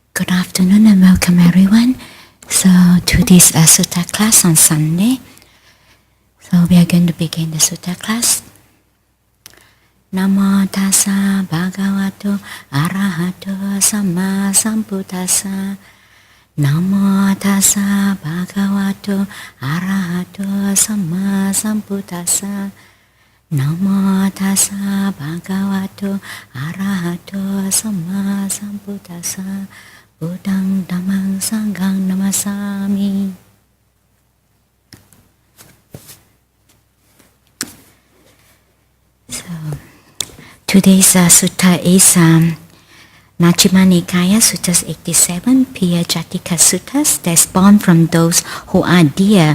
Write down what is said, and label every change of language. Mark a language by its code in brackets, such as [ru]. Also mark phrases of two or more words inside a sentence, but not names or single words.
[en] Good afternoon and welcome everyone. So to this Sutta class on Sunday. So we are going to begin the Sutta class. [pi] Namo tassa bhagavato arahato samma sambuddhassa. Namo tassa bhagavato arahato samma sambuddhassa. Namo tassa bhagavato arahato samma sambuddhassa. Buddhang dhammang sanghang namasami. [en] So today's sutta is Majjhima Nikaya Suttas 87, Piyajatika Suttas, that's born from those who are dear.